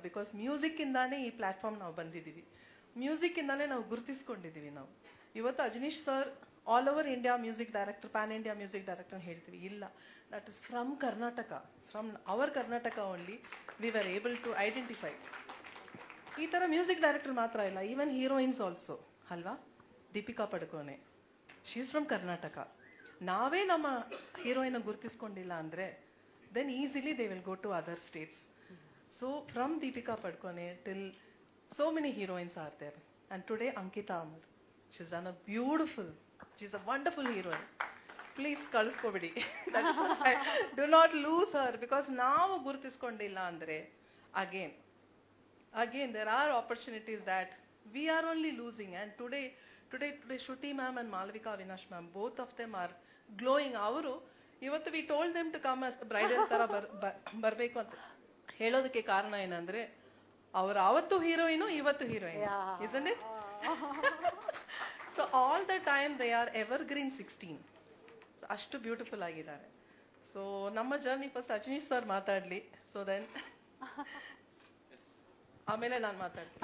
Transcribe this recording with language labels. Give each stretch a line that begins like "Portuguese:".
Kannada: Because music ಇಂದಾನೇ ಈ platform ನಾವು ಬಂದಿದ್ದೀವಿ, ಮ್ಯೂಸಿಕ್ ಇಂದಾನೇ ನಾವು ಗುರುತಿಸ್ಕೊಂಡಿದ್ದೀವಿ. ನಾವು ಇವತ್ತು Ajaneesh sir
English: all over India music director, pan India music director
Kannada: ಹೇಳ್ತೀವಿ. ಇಲ್ಲ,
English: That is from Karnataka, from our Karnataka only we were able to identify.
Kannada: ಈ ತರ ಮ್ಯೂಸಿಕ್ ಡೈರೆಕ್ಟರ್ ಮಾತ್ರ ಇಲ್ಲ, ಈವನ್ ಹೀರೋಯಿನ್ಸ್ ಆಲ್ಸೋ ಅಲ್ವಾ.
English: Deepika Padukone, she is from Karnataka.
Kannada: ನಾವೇ ನಮ್ಮ ಹೀರೋಯಿನ್ ಗುರುತಿಸ್ಕೊಂಡಿಲ್ಲ ಅಂದ್ರೆ
English: then easily they will go to other states. So from Deepika Padukone till so many heroines are there. And today Ankita Amar, she's done a beautiful, she's a wonderful heroine.
Kannada: Please ಕಳಿಸ್ಕೊಬಿಡಿ.
English: Do not lose her, because
Kannada: ನಾವು ಗುರುತಿಸ್ಕೊಂಡಿಲ್ಲ ಅಂದ್ರೆ
English: again there are opportunities that we are only losing. And today Shruti ma'am and Malavika Avinash ma'am, both of them are glowing.
Kannada: ಅವರು ಇವತ್ತು
English: we told them to come as bridal
Kannada: ತರ ಬರ್ಬೇಕು ಅಂತ ಹೇಳೋದಕ್ಕೆ ಕಾರಣ ಏನಂದ್ರೆ ಅವರು ಅವತ್ತು ಹೀರೋಯಿನು, ಇವತ್ತು heroine,
English: isn't it? So all the time they are evergreen 16. So
Kannada: ಅಷ್ಟು ಬ್ಯೂಟಿಫುಲ್ ಆಗಿದ್ದಾರೆ. ಸೊ ನಮ್ಮ ಜರ್ನಿ ಫಸ್ಟ್ ಅಜನೀಶ್ ಸರ್ ಮಾತಾಡ್ಲಿ, ಸೊ ದೆನ್ ಆಮೇಲೆ ನಾನು ಮಾತಾಡ್ತೀನಿ.